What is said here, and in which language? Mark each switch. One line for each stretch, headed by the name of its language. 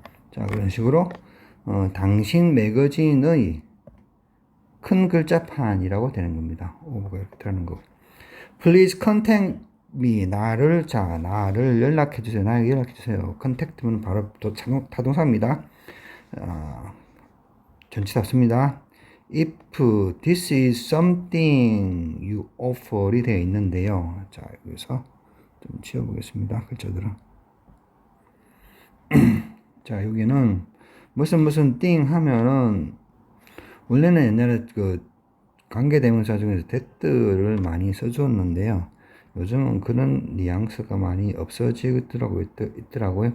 Korean: 자, 그런 식으로 당신 매거진의 큰 글자판이라고 되는 겁니다. of가 이렇게 들어가는 거.
English: Please contact me.
Korean: 나를 연락해 주세요. 나에게 연락해 주세요. contact면 바로 또 타동사입니다. 전치답습니다.
English: If this is something you offer이 되어 있는데요.
Korean: 자, 여기서 좀 지워보겠습니다. 글자들은. 자, 여기는 무슨 thing 하면은 원래는 옛날에 관계대명사 중에서 that를 많이 써줬는데요. 요즘은 그런 뉘앙스가 많이 있더라고요.